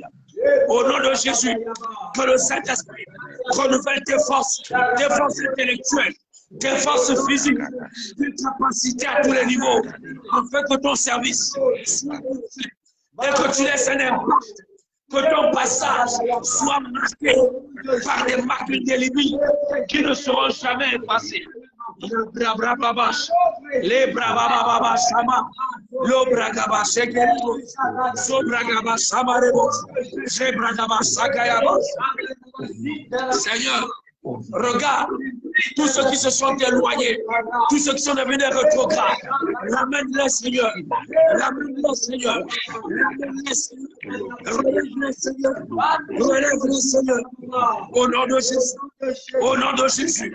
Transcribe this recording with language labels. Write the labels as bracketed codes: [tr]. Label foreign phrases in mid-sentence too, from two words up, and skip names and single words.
[fr] Au nom de Jésus, que le Saint-Esprit renouvelle tes forces intellectuelles, tes forces physiques, tes capacités à tous les niveaux, afin que ton service soit et que tu laisses un impact, que ton passage soit marqué par des marques indélébiles qui ne seront jamais effacées. Les brababa sama, l'obragaba sekero, sobragaba samarebo, zebragaba sakayaba. Seigneur, regarde Tous ceux qui se sont éloignés, tous ceux qui sont devenus rétrogrades, ramène-les, Seigneur. Ramène-les, Seigneur. Ramène-les, Seigneur. Relève-les, Seigneur. Relève-les, Seigneur. Au nom de Jésus. Au nom de Jésus.